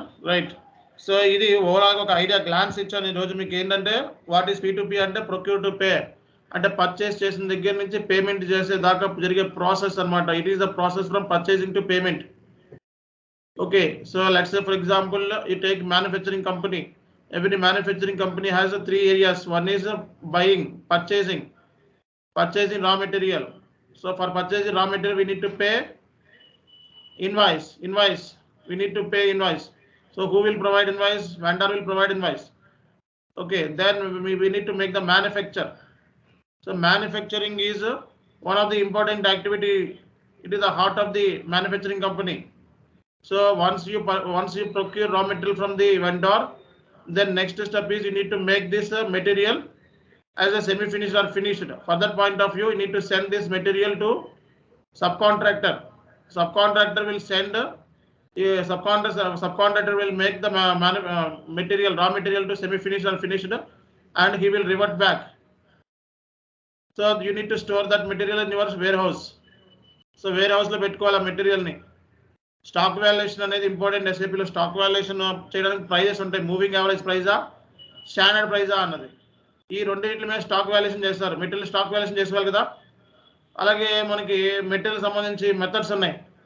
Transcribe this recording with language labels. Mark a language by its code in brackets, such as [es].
[te] Right, so ఇది ఓవరాల్గా ఒక ఐడియా గ్లాన్స్ ఇచ్చాను ఈరోజు మీకు. ఏంటంటే [en] what is [te] P2P అంటే ప్రొక్యూర్ టు పే అంటే పర్చేస్ చేసిన దగ్గర నుంచి పేమెంట్ చేసే దాకా జరిగే ప్రాసెస్ అనమాట. [en] It is the process from purchasing to payment. Okay, so let's say for example you take manufacturing company. Every manufacturing company has 3 areas. One is buying, purchasing raw material. So for purchasing raw material we need to pay invoice. We need to pay invoice. So who will provide invoice? Vendor will provide invoice. Okay, then we need to make the manufacture. So manufacturing is one of the important activity. It is the heart of the manufacturing company. So once you procure raw material from the vendor, then next step is you need to make this material as a semi-finished or finished. For that point of view, you need to send this material to subcontractor. Subcontractor will send subcontractor will make the material, raw material to semi-finished or finished, and he will revert back. So you need to store that material in your warehouse. [te] So warehouse lo pettukovala material ni. Stock valuation అనేది important. ఎస్ఏపీలో stock valuation చేయడానికి prices ఉంటాయి. Moving average ప్రైజా, standard ప్రైజా అన్నది. ఈ రెండింటి మీద stock valuation చేస్తారు. Material stock valuation చేసేవాళ్ళు కదా. అలాగే మనకి మెటీరియల్ సంబంధించి మెథడ్స్ ఉన్నాయి.